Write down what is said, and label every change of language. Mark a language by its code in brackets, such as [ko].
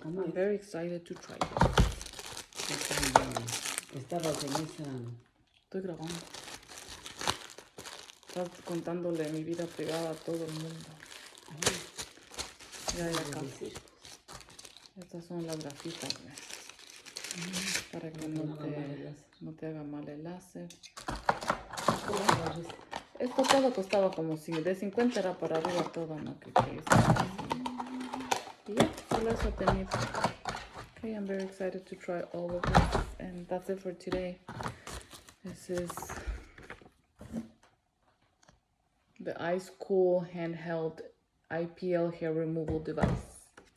[en] I'm very excited to try it. [es] cuando estabas en esa... Estoy grabando. Estás contándole mi vida privada a todo el mundo. Ya, acá. Estas son las gafitas, ¿ves? Para que no te haga mal el láser. Esto todo costaba como de 50 era para arriba todo, ¿no? Y ya, solo eso tenía. [en] Okay, I'm very excited to try all of this. And that's it for today. This is the Ice Cool handheld IPL hair removal device.